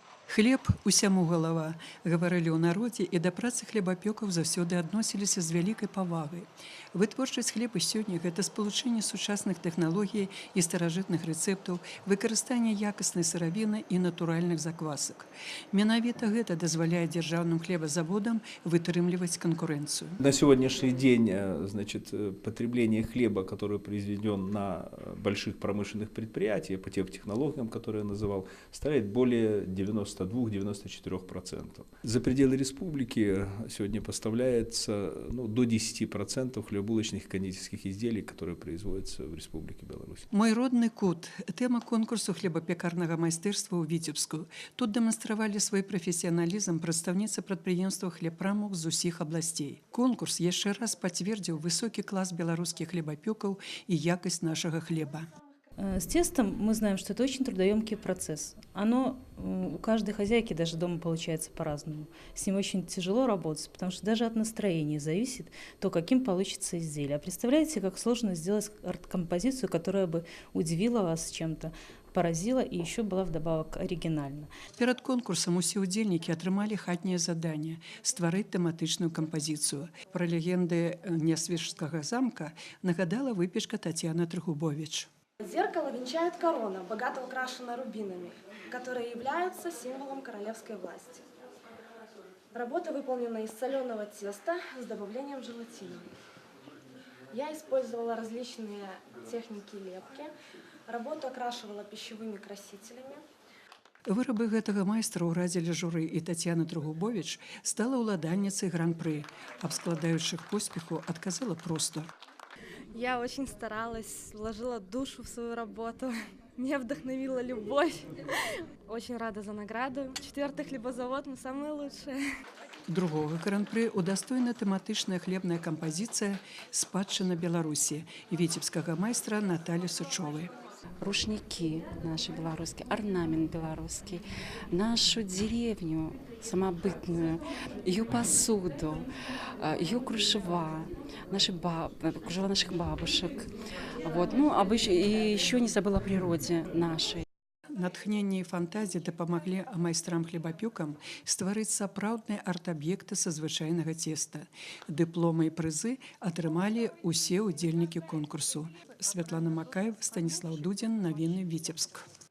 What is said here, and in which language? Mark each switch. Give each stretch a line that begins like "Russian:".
Belarusian: Хлеб усяму галава, гаварылі ў народзе, і да працы хлебапёкаў заўсёды адносіліся з вялікай павагай. Вытворчасць хлеба сёння – гэта спалучэнне сучасных тэхналогій і старажытных рэцэптаў, выкарыстанне якаснай сыравіны і натуральных заквасак. Менавіта гэта дазваляе дзяржаўным хлебазаводам вытрымліваць конкуренцию.
Russian: На сегодняшний день, значит, потребление хлеба, который произведен на больших промышленных предприятиях, по тем технологиям, которые я называл, составляет более 92-94%. За пределы республики сегодня поставляется до 10% хлебобулочных и кондитерских изделий, которые производятся в Республике Беларусь.
Belarusian: Мой родны кут – тема конкурсу хлебапякарнага майстэрства ў Віцебску. Тут дэманстравалі свой прафесіяналізм прадстаўніцы прадпрыемства хлебпрамок з усіх абласцей. Конкурс яшчэ раз пацвердзіў высокі клас беларускіх хлебапёкаў і якасць нашага хлеба.
Russian: С тестом мы знаем, что это очень трудоемкий процесс. Оно у каждой хозяйки даже дома получается по-разному. С ним очень тяжело работать, потому что даже от настроения зависит то, каким получится изделие. А представляете, как сложно сделать арт-композицию, которая бы удивила вас чем-то, поразила и еще была вдобавок оригинальна.
Belarusian: Перед конкурсом усе удзельнікі атрымалі хатняе заданне – стварыць тэматычную кампазіцыю. Пра легенды Нясвежскага замка нагадала выпечка Татьяна Трыгубович.
Russian: Зеркало венчает корона, богато украшена рубинами, которые являются символом королевской власти. Работа выполнена из соленого теста с добавлением желатина. Я использовала различные техники лепки, работу окрашивала пищевыми красителями.
Belarusian: Вырабы гэтага майстра ўрадзілі журы, і Татьяна Трыгубович стала ўладальніцай гран-пры. Аб складаючых поспеху адказала проста.
Russian: Я очень старалась, вложила душу в свою работу. Меня вдохновила любовь. Очень рада за награду. 4-й хлебозавод, мы самые лучшие.
Belarusian: Другого гран-пры удостоена тэматычная хлебная кампазіцыя «Спадчына Беларусі» віцебскага майстра Наталі Сучовай.
Russian: Рушники наши белорусские, орнамент белорусский, нашу деревню самобытную, ее посуду, ее кружева, кружева наших бабушек. И еще не забыла о природе нашей.
Belarusian: Натхненне і фантазія дапамаглі майстрам-хлебапёкам стварыць сапраўдныя арт-аб'екты са звычайнага цеста. Дыпломы і прызы атрымалі усе удзельнікі конкурсу. Святлана Макаева, Станіслаў Дудзін, Навіны Віцебск.